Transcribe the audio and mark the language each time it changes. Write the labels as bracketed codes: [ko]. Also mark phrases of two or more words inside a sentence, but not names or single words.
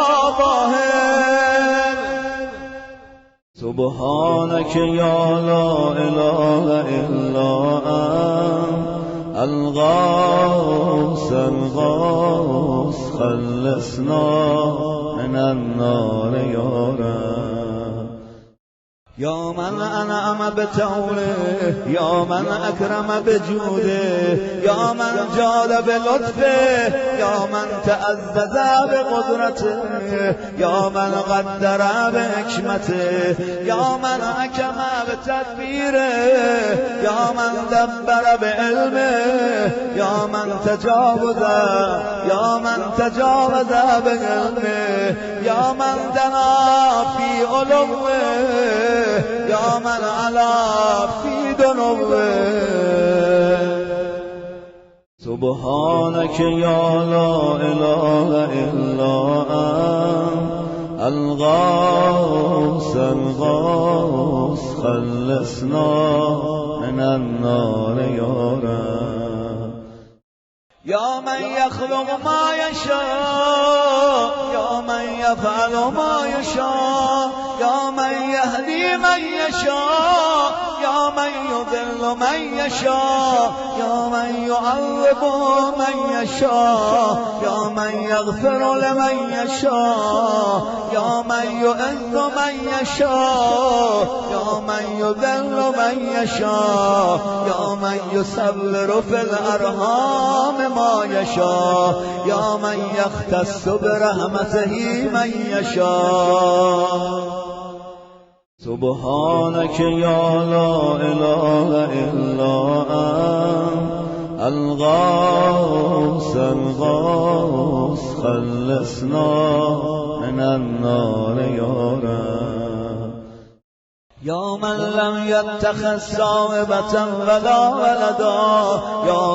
[ar] ظاهر سبحانك يا لا إله إلا أنت الغوث الغوث خلصنا من النار یا رب یا من انعم بتوله یا من اکرم بجوده یا من جاد بلطفه یا من تعزز بقدرته یا من قدر بحکمته یا من حکم بتدبیره یا من دبر بعلمه یا من تجاوز بعلمه یا من دنا فی علوه یا من علا فی دنوه سبحانك یا لا اله الا انت الغوث الغوث خلصنا من النار یا رب یا من یخلق ما یشاء یا من یفعل ما یشاء یا من یهدی من یشاء یا من یضل من یشاء یا من یعذب من یشاء یا من یغفر لمن یشاء یا من یعز من یشاء یا من یذل من یشاء یا من یصور فی الارحام ما یشاء یا من یختص برحمته من یشاء سبحانك یا لا اله الا انت الغوث الغوث خلصنا من النار یا رب یا من لم يتخذ صاحبة ولا ولدا یا